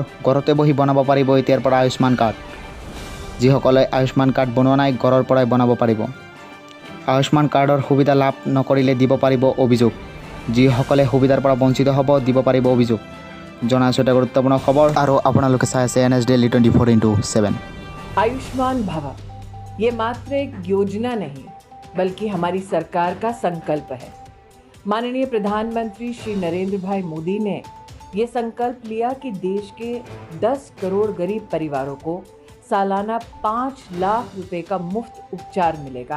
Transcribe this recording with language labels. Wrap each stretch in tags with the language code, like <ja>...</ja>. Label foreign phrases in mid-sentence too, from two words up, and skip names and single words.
<as>ঘৰতে বহি বনাব পাৰিব এতিয়াৰ পৰা আয়ুষ্মান কাৰ্ড। যিসকলে আয়ুষ্মান কাৰ্ড বনোৱা নাই ঘৰৰ পৰাই বনাব পাৰিব। আয়ুষ্মান কাৰ্ডৰ সুবিধা লাভ নকৰিলে দিব পাৰিব অভিযোগ। যিসকলে সুবিধাৰ পৰা বঞ্চিত হ'ব দিব পাৰিব অভিযোগ। জনাই আছোঁ এটা গুৰুত্বপূৰ্ণ খবৰ আৰু আপোনালোকে চাই আছে NS ডেইলি 24x7।</as> <hi>आयुष्मान भवा ये मात्र एक योजना नहीं बल्कि हमारी सरकार का संकल्प है। माननीय प्रधानमंत्री श्री नरेंद्र भाई मोदी ने ये संकल्प लिया कि देश के 10 करोड़ गरीब परिवारों को सालाना 5 लाख रुपए का मुफ्त उपचार मिलेगा।</hi>